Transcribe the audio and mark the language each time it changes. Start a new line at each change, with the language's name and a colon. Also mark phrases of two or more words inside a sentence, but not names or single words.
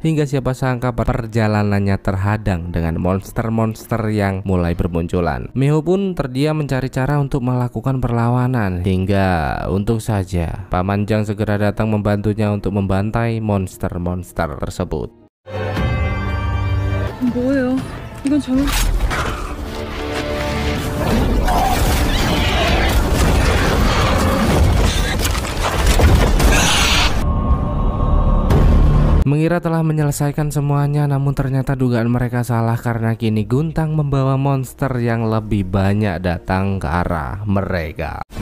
Indonesian: Hingga siapa sangka perjalanannya terhadang dengan monster-monster yang mulai bermunculan. Miho pun terdiam mencari cara untuk melakukan perlawanan. Hingga untung saja Paman Jang segera datang membantunya untuk membantai monster-monster tersebut.
Korean: 뭐예요? 이건 잘못.
Indonesian: Mengira telah menyelesaikan semuanya, namun ternyata dugaan mereka salah karena kini Guntang membawa monster yang lebih banyak datang ke arah mereka.